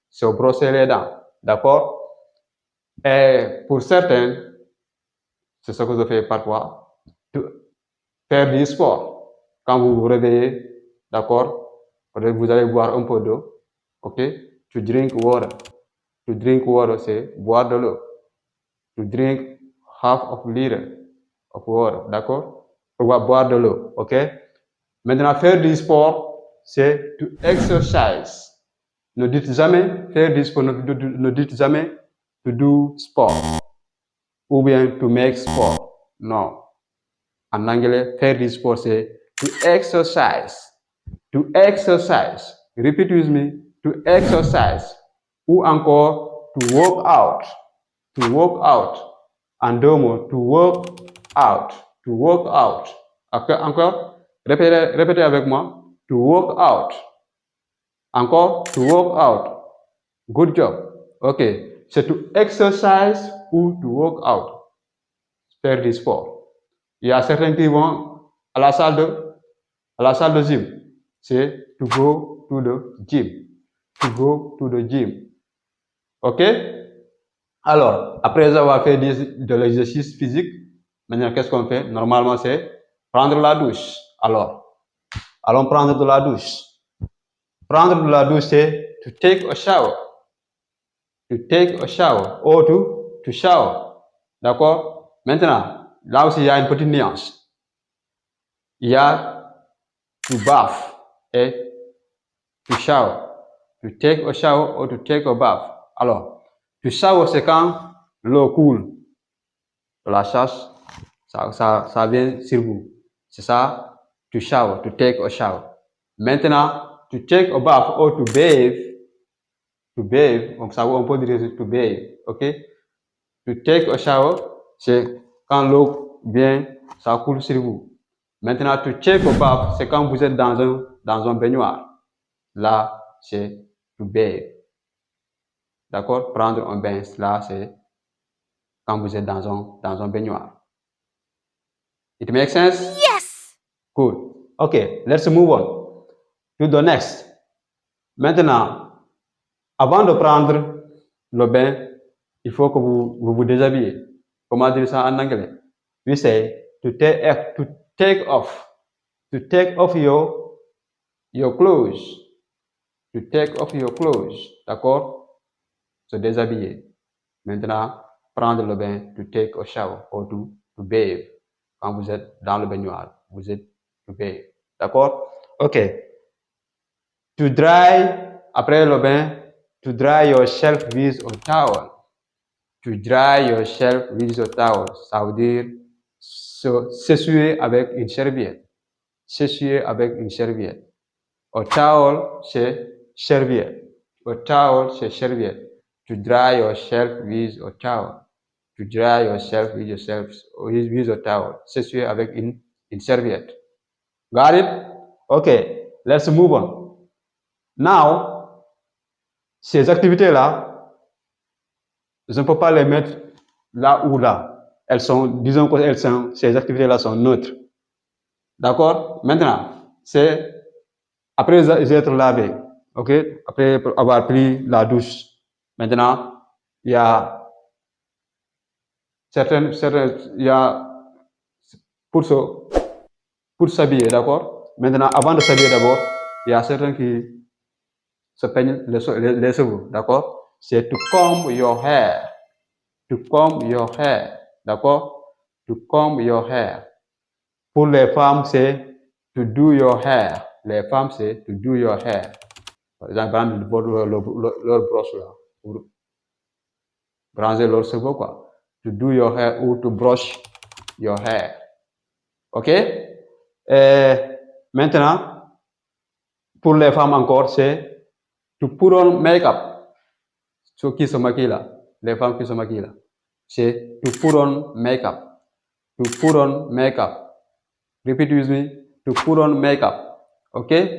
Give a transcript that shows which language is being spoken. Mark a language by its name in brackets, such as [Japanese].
[French] Se brosser les dents. D'accord? Et pour certains, c'est ce que je fais parfois, faire du sport. Quand vous vous réveillez, d'accord? Vous allez boire un peu d'eau. OK? [English] To drink water. To drink water, [French] c'est boire de l'eau. [English] To drink half of liter of water, [French] d'accord? On va boire de l'eau, ok? Maintenant, faire du sport, c'est [English] to exercise. [French] Ne dites jamais faire du sport, ne dites jamais [English] to do sport [French] ou bien [English] to make sport. [French] Non. En anglais, faire du sport, c'est [English] to exercise. To exercise. Repeat with me. To exercise. [French] Ou encore, [English] to work out. To work out. [French] En deux mots, [English] to work out. To work out. [French] Encore, répétez avec moi. [English] To work out. [French] Encore, [English] to work out. Good job. OK. C'est to exercise ou to work out. [French] Faire du sport. Il y a certains qui vont à la salle de gym. C'est [English] to go to the gym. To go to the gym. OK? [French] Alors, après avoir fait de l'exercice physique, maintenant, qu'est-ce qu'on fait? Normalement, c'est prendre la douche. Alors, allons prendre de la douche. Prendre de la douche, c'est [English] to take a shower. To take a shower. Or to shower. [French] D'accord? Maintenant, là aussi, il y a une petite nuance. Il y a [English] to bath [French] et [English] to shower. To take a shower or to take a bath. [French] Alors, [English] to shower, [French] c'est quand l'eau coule de la chasse, ça vient sur vous. C'est ça, [English] to shower, to take a shower. [French] Maintenant, [English] to take a bath or to bathe, [French] donc ça on peut dire [English] to bathe, [French] ok? [English] To take a shower, [French] c'est quand l'eau vient, ça coule sur vous. Maintenant, [English] to take a bath, [French] c'est quand vous êtes dans un baignoire. Là, c'est [English] to bathe. [French] D'accord? Prendre un bain, là, c'est quand vous êtes dans un baignoire. [English] It makes sense? Yes! Good. Okay, let's move on to the next. [French] Maintenant, avant de prendre le bain, il faut que vous déshabillez. Comment dire ça en anglais? [English] We say to take off your clothes. To take off your clothes. [French] D'accord? Se déshabiller. Maintenant, prendre le bain, [English] to take a shower or to bathe. [French] Quand vous êtes dans le baignoire, vous êtes [English] to bathe. [French] D'accord? [English] OK. To dry, [French] après le bain, [English] to dry yourself with a towel. To dry yourself with a towel. [French] Ça veut dire s'essuyer avec une serviette. S'essuyer avec une serviette. [English] A towel, [French] c'est serviette. A towel, c'est serviette. [English] To dry yourself with a towel. To dry yourself with a towel. [French] S'essuyer avec une serviette. [English] Got it? Okay, let's move on. Now, [French] ces activités-là, je ne peux pas les mettre là ou là. Elles sont, disons que ces activités-là sont neutres. D'accord? Maintenant, c'est après être lavé, ok? Après avoir pris la douche. Maintenant, il y a il y a pour s'habiller, d'accord? maintenant, avant de s'habiller d'abord, il y a certains qui se peignent les cheveux, d'accord? [English] C'est to comb your hair. To comb your hair, [French] d'accord? [English] To comb your hair. [French] Pour les femmes, c'est [English] to do your hair. [French] Les femmes, c'est [English] to do your hair. [French] Par exemple, leur brosse là, pour ranger leurs cheveux, quoi. [English] To do your hair ou to brush your hair. Ok? [French] Et maintenant, pour les femmes encore, c'est [English] to put on make-up. [French] Ceux qui se maquillent là, les femmes qui se maquillent là, c'est [English] to put on make-up. To put on make-up. Repeat with me. To put on make-up. Ok?